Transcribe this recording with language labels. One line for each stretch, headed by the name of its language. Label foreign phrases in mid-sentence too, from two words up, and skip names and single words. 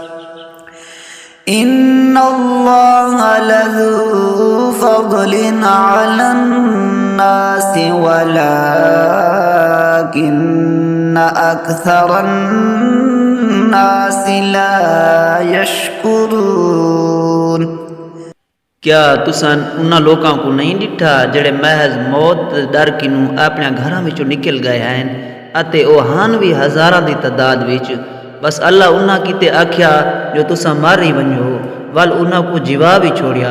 Arabic: إن الله لذو فضل على الناس ولكن أكثر الناس لا يشكرون.
Saraiki: کیا تساں اُنہاں لوکاں کوں نہیں ڈٹھا جیہڑے محض موت ڈر کنوں اپݨے گھراں وچوں نکل گئے ہن اتے او ہن بھی ہزاراں دی تعداد وچ. بس اللہ اُنہاں کیتے آکھیا جو تساں مری ونجو ول اُنہاں کوں جیوا بھی چھوڑیا.